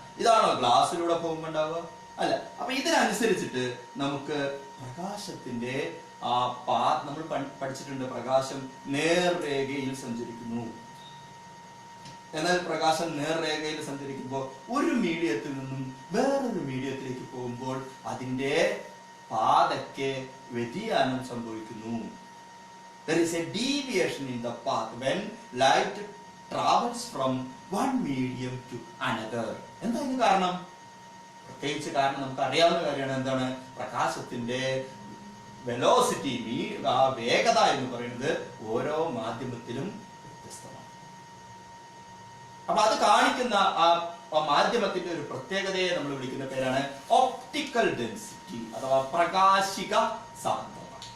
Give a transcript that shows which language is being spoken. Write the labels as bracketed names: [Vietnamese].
[Malayalam] ഇതാണോ ഗ്ലാസ്സിലൂടെ പോകുമ്പോ ഉണ്ടാവുക? അല്ല. അപ്പൊ ഇതിനനുസരിച്ചിട്ട് നമുക്ക് പ്രകാശത്തിന്റെ നമ്മൾ പഠിച്ചിട്ടുണ്ട്, പ്രകാശം നേർരേഖയിൽ സഞ്ചരിക്കുന്നു. എന്നാൽ പ്രകാശം നേർരേഖയിൽ സഞ്ചരിക്കുമ്പോൾ ഒരു മീഡിയത്തിൽ നിന്നും വേറൊരു മീഡിയത്തിലേക്ക് പോകുമ്പോൾ അതിന്റെ പാതയ്ക്ക് വ്യതിയാനം സംഭവിക്കുന്നു. [English] There is a deviation in the path when light travels from one medium to another. [Malayalam] എന്താ ഇതിന് കാരണം? പ്രത്യേകിച്ച് കാരണം നമുക്ക് അറിയാവുന്ന കാര്യമാണ്. എന്താണ്? പ്രകാശത്തിന്റെ വെലോസിറ്റി, വേഗത എന്ന് പറയുന്നത് ഓരോ മാധ്യമത്തിലും വ്യത്യസ്തമാണ്. അപ്പൊ അത് കാണിക്കുന്ന ആ മാധ്യമത്തിന്റെ ഒരു പ്രത്യേകതയെ നമ്മൾ വിളിക്കുന്ന പേരാണ് ഒപ്റ്റിക്കൽ ഡെൻസിറ്റി അഥവാ പ്രകാശിക സാന്ദ്രത.